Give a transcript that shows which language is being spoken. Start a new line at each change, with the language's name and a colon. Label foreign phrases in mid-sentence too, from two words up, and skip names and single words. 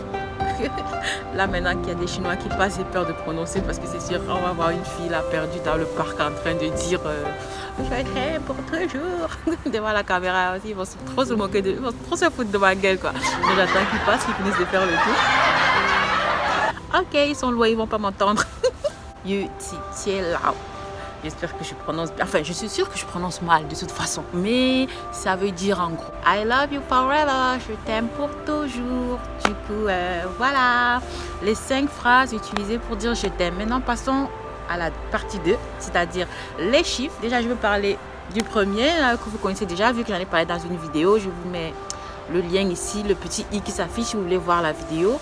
French: Là maintenant qu'il y a des Chinois qui passent, j'ai peur de prononcer parce que c'est sûr on va voir une fille là perdue dans le parc en train de dire je t'aime pour toujours devant la caméra aussi. Ils vont trop se moquer de, ils vont trop se foutre de ma gueule quoi. Donc j'attends qu'ils passent, qu'ils finissent de faire le tour. Ok, ils sont loin, ils vont pas m'entendre. Yu ti tie lao. J'espère que je prononce bien. Enfin, je suis sûre que je prononce mal de toute façon. Mais ça veut dire en gros
English: I love you forever.
French: Je t'aime pour toujours. Du coup, voilà les 5 phrases utilisées pour dire je t'aime. Maintenant, passons à la partie 2, c'est-à-dire les chiffres. Déjà, je vais parler du premier que vous connaissez déjà, vu que j'en ai parlé dans une vidéo. Je vous mets le lien ici, le petit i qui s'affiche si vous voulez voir la vidéo.